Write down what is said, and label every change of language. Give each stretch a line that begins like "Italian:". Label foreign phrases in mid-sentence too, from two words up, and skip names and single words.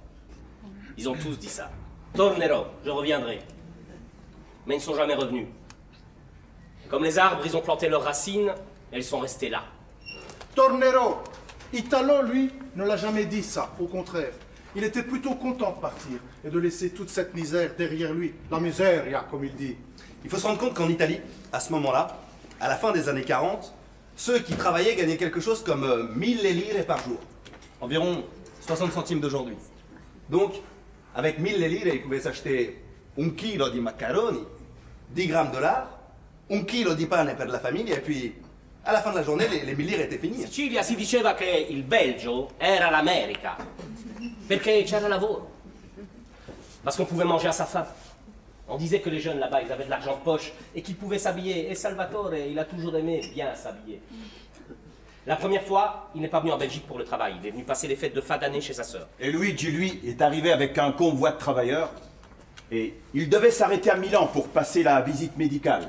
French: Ils ont tous dit ça. Tornerò, je reviendrai. Mais ils ne sont jamais revenus. Comme les arbres, ils ont planté leurs racines, et ils sont restés là. Tornerò. Italo, lui, ne l'a jamais dit ça, au contraire. Il était plutôt content de partir et de laisser toute cette misère derrière lui. La misère, comme il dit. Il faut se rendre compte qu'en Italie, à ce moment-là, à la fin des années 40, ceux qui travaillaient gagnaient quelque chose comme 1000 lire par jour. Environ 60 centimes d'aujourd'hui. Donc, avec 1000 lire, ils pouvaient s'acheter 1 kilo
Italian: di macaroni,
French: 10 grammes de lard, 1 kilo
Italian: di pane per la
French: famille, et puis, à la fin de la journée, les 1000 lire étaient
Italian: In
French: finis.
Italian: Sicilia si diceva che il Belgio era l'America, perché c'era lavoro.
French: Parce qu'on pouvait manger à sa faim. On disait que les jeunes là-bas, ils avaient de l'argent de poche et qu'ils pouvaient s'habiller. Et Salvatore, il a toujours aimé bien s'habiller. La première fois, il n'est pas venu en Belgique pour le travail. Il est venu passer les fêtes de fin d'année chez sa sœur. Et Luigi, lui, est arrivé avec un convoi de travailleurs et il devait s'arrêter à Milan pour passer la visite médicale.